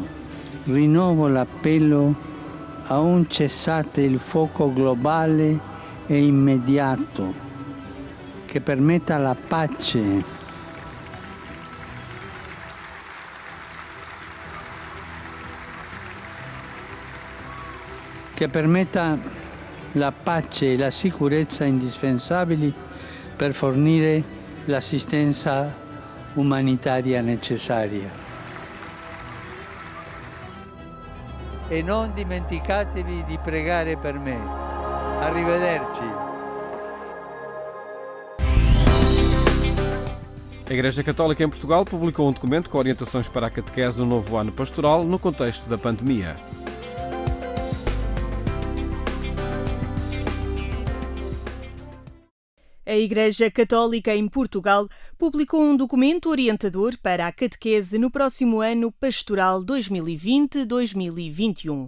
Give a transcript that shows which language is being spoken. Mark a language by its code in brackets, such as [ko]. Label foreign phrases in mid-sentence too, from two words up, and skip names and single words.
[it] Rinnovo l'appello a un cessate il fuoco globale e immediato che permetta la pace e la sicurezza indispensabili per fornire l'assistenza umanitaria necessaria. E non dimenticatevi di pregare per me. Arrivederci. [pt] A Igreja Católica em Portugal publicou um documento com orientações para a catequese no novo ano pastoral no contexto da pandemia. A Igreja Católica em Portugal publicou um documento orientador para a catequese no próximo ano pastoral 2020-2021.